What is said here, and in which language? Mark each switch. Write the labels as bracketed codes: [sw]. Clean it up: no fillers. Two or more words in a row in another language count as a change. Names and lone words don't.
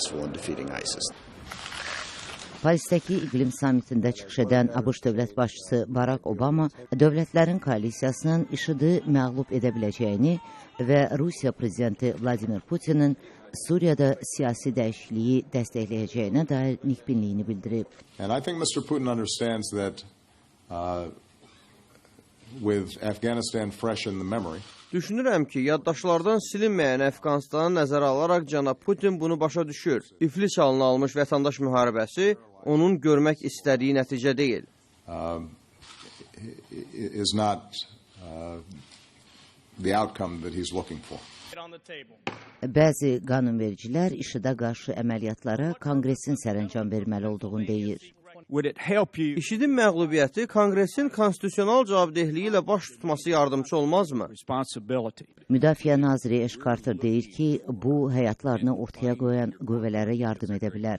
[az] Parisdəki iqlim samitində çıxış edən ABŞ dövlət başçısı Barack Obama dövlətlərin koalisiyasının IŞİD-i məğlub edə biləcəyini və Rusiya prezidenti Vladimir Putinin Suriyada siyasi dəyişikliyi dəstəkləyəcəyinə dair nikbinliyini bildirib. [en] And I think Mr. Putin understands that with Afghanistan fresh in the memory. [az] Düşünürəm ki, yaddaşlardan silinməyən Əfqanistanı nəzərə alaraq cənab Putin bunu başa düşür. İflis halına almış vətəndaş müharibəsi onun görmək istədiyi nəticə deyil. [en] Is not the outcome that he's looking for. [az] Bəzi qanunvericilər IŞİD-ə qarşı əməliyyatlara Konqresin sərəncam verməli olduğunu deyir. IŞİD-in məğlubiyyəti Konqresin konstitusional cavabdehliyi ilə baş tutması yardımcı olmazmı? Müdafiə naziri Ash Carter deyir ki, bu həyatlarını ortaya qoyan qüvvələrə yardım edə bilər.